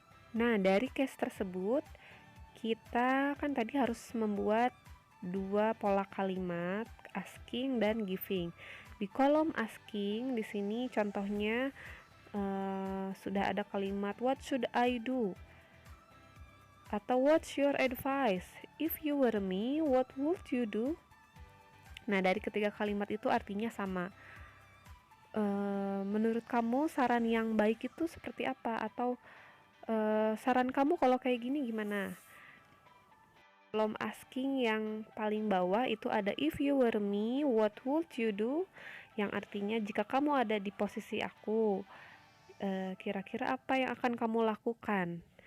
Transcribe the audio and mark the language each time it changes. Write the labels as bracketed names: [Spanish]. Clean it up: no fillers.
[Indonesian] Nah, dari case tersebut kita kan tadi harus membuat dua pola kalimat, asking dan giving. Di kolom asking di sini contohnya sudah ada kalimat [English] what should I do [Indonesian] atau [English] what's your advice, if you were me what would you do. [Indonesian] Nah, dari ketiga kalimat itu artinya sama. Menurut kamu saran yang baik itu seperti apa, atau saran kamu kalau kayak gini gimana. Kolom asking yang paling bawah itu ada [English] if you were me what would you do, [Indonesian] yang artinya jika kamu ada di posisi aku, kira-kira apa yang akan kamu lakukan.